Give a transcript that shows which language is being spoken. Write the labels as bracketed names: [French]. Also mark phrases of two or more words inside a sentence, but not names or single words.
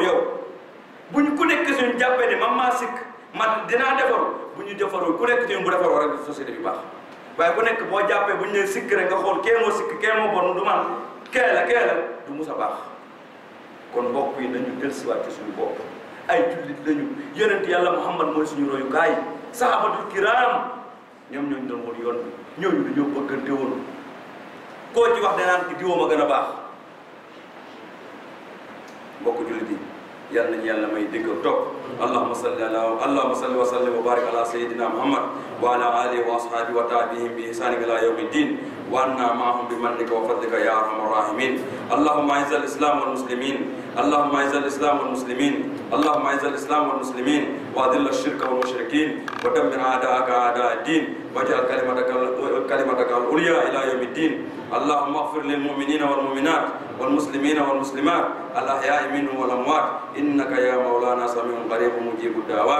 [Wolof] yow bu ñu ku nekk si ñun jàppee ne man maa sikk man dinaa defaru bu ñu defaroo ku nekk ci ñun bu defaroo rek société bi baax waaye ku nekk boo jàppee bu ñu nee sikk rek nga xool kee moo sikk kee moo bon du man kee la du mus a baax kon mbokk yi nañu dellusiwaat ci suñu bopp ay jullit lañu yonent yàlla Muhammad mooy suñu royukaay [Arabic] الصحابة الكرام [Wolof] ñoom ñooñu doon woon yoon bi ñooñu dañoo bëggante woon koo ci wax danaan ki diwoom a gën a baax mbokk jullit yi yàlla nañu yàlla may dégg ak topp [Arabic] اللهم صل وسلم وبارك على سيدنا محمد وعلى آله وأصحابه وتابعيهم بإحسان إلى يوم الدين وعنا معهم بمنك وفضلك يا أرحم الراحمين اللهم أعز الإسلام والمسلمين اللهم اعز الاسلام والمسلمين اللهم اعز الاسلام والمسلمين وأذل الشرك والمشركين ودمر أعداءك أعداء الدين واجعل كلمتك العليا إلى يوم الدين. اللهم اغفر للمؤمنين والمؤمنات والمسلمين والمسلمات الأحياء منهم والأموات إنك يا مولانا سميع قريب مجيب الدعوات.